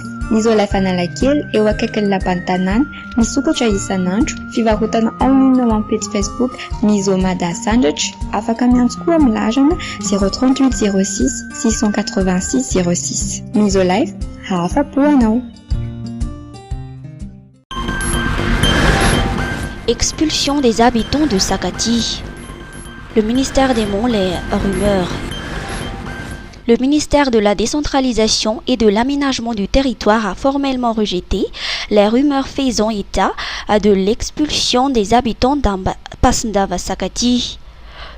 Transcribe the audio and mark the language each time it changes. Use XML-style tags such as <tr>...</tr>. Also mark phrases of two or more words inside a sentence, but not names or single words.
<mg>Misolife Analakely eo akaikin'ny lapan'ny tanàna, misokatra isan'andro, fivarotana online ao amin'ny page Facebook Misomada Sandwich, afaka miantso koa amin'ny larana 038 06 686 06. Misolife, afa-po anao.</mg> <fr>Expulsion des habitants de Sakati. Le ministère dément les rumeurs. Le ministère de la décentralisation et de l'aménagement du territoire a formellement rejeté les rumeurs faisant état de l'expulsion des habitants d'Ambasndava Sakati.</fr>